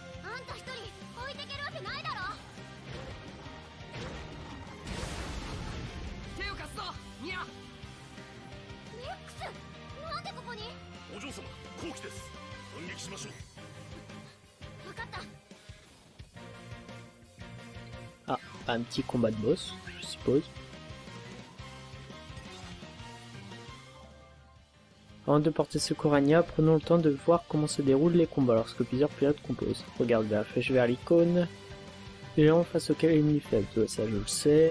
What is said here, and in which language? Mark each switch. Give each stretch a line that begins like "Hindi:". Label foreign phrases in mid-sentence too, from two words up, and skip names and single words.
Japanese: あんた一人置いてけるわけないだろ。手を貸すぞ、ニア。なんでここに？お嬢様好機です。反撃しましょう。分かった。
French: Ah, un petit combat de boss, je suppose. Avant de porter secours à Nya, prenons le temps de voir comment se déroulent les combats lorsque plusieurs pilotes composent. Regarde la flèche vers l'icône. Les gens face auquel l'ennemi faible, ça je le sais.